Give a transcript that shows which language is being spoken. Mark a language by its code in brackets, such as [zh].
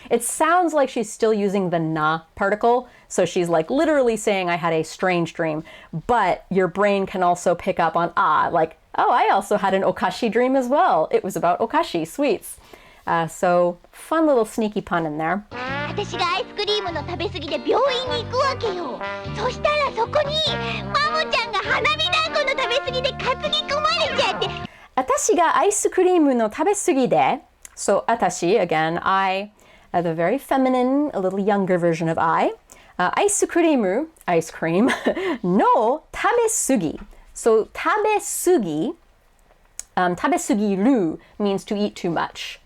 [en] It sounds like she's still using the na particle. So she's like literally saying, I had a strange dream. But your brain can also pick up on like, oh, I also had an okashi dream as well. It was about okashi, sweets. So fun little sneaky pun in there. [ja] 私がアイスクリームの食べ過ぎで病院に行くわけよ。そしたらそこにマモちゃんが花火団子の食べ過ぎで担ぎ込まれちゃって。私がアイスクリームの食べ過ぎで [en] So, atashi, again, I, the very feminine, a little younger version of I. Aisukurimu, ice cream, no tabesugi. So, tabesugi, tabesugiru means to eat too much.